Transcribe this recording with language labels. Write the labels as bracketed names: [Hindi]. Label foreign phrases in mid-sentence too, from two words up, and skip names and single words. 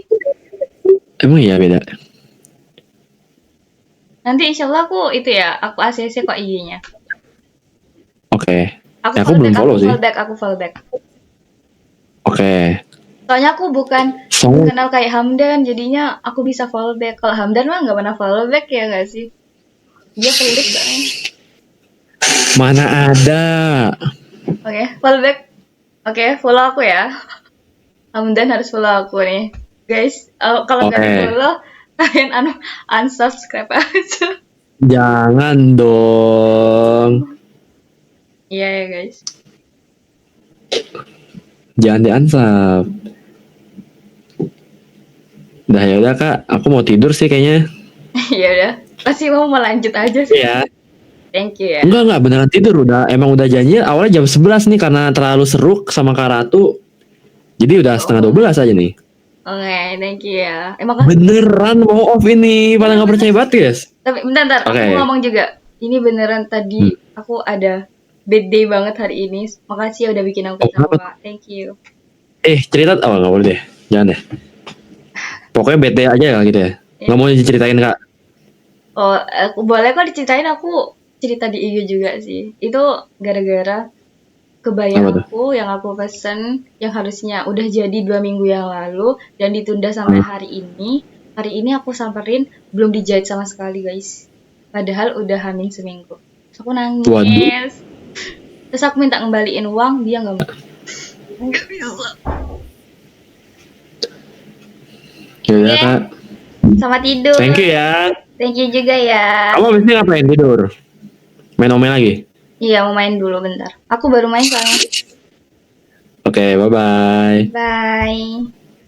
[Indonesian] Emang iya beda. Nanti [Arabic] insya Allah [Indonesian] aku ACC kok IG-nya. Oke. Aku Ya, aku belum follow sih. Aku fallback. Oke. Soalnya aku bukan So, kenal kayak Hamdan, jadinya aku bisa [English] follow back. [Indonesian] Kalau Hamdan mah nggak pernah [English] follow back [Indonesian] ya nggak sih? Dia pelit banget. mana ada. Oke, [English] follow back. [Indonesian] Oke, follow aku ya. Hamdan harus follow aku nih. Guys, kalau nggak Oke. di follow, kalian unsubscribe aja. Jangan dong. Iya ya guys. Jangan di-unsub. Dah ya udah Kak, aku mau tidur sih kayaknya. Ya udah, pasti mau lanjut aja sih. Iya. [English] Thank you [Indonesian] ya. Enggak beneran tidur emang udah janji awalnya jam 11 nih karena terlalu seru sama Kak Ratu. Jadi udah setengah 12 aja nih. Oke, [English] thank you [Indonesian] ya. Makasih. Beneran mau off ini, pada nggak percaya banget guys. Tapi bentar, Oke. aku ngomong juga. Ini beneran tadi aku ada [English] bad day [Indonesian] banget hari ini. Makasih ya udah bikin aku Oh, kenapa? ketawa. [English] Thank you. [Indonesian] Cerita nggak boleh deh, jangan deh. Pokoknya bete aja ya gitu ya. Nggak mau diceritain Kak. Oh, aku boleh kok diceritain, aku cerita di IG juga sih. Itu gara-gara kebayang Apa tuh? aku yang aku pesen yang harusnya udah jadi 2 minggu yang lalu dan ditunda sampai hari ini. Hari ini aku samperin belum dijahit sama sekali guys. Padahal udah hamil seminggu. Terus aku nangis. Waduh. Terus aku minta ngembaliin uang, dia nggak mau. Ya udah Oke. Kak. Selamat tidur. [English] Thank you [Indonesian] ya. [English] Thank you [Indonesian] juga ya. Kamu abis ini ngapain tidur? Main Omen lagi? Iya, mau main dulu bentar. Aku baru main soalnya. Oke, bye-bye. Bye.